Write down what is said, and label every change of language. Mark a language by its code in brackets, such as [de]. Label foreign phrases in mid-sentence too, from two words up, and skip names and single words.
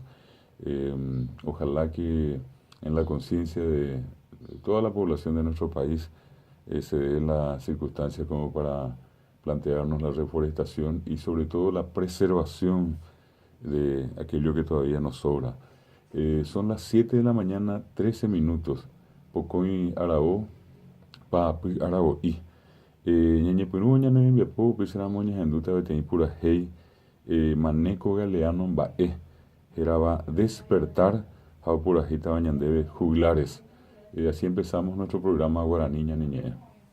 [es] Ojalá que en la conciencia de toda la población de nuestro país se dé la circunstancia como para plantearnos la reforestación y sobre todo la preservación de aquello que todavía nos sobra. Son las 7 de la mañana, 13 minutos. Pocoy Arao, Papi Arao y. Ñañe Perú, Ñañe Biapo, Pisara Moña, Henduta, Beteni Pura Hey, Maneco Galeano, Bae, Geraba Despertar, Jau Pura Jita Bañandebe, Juglares. Así empezamos nuestro programa Guaraní Ñañe.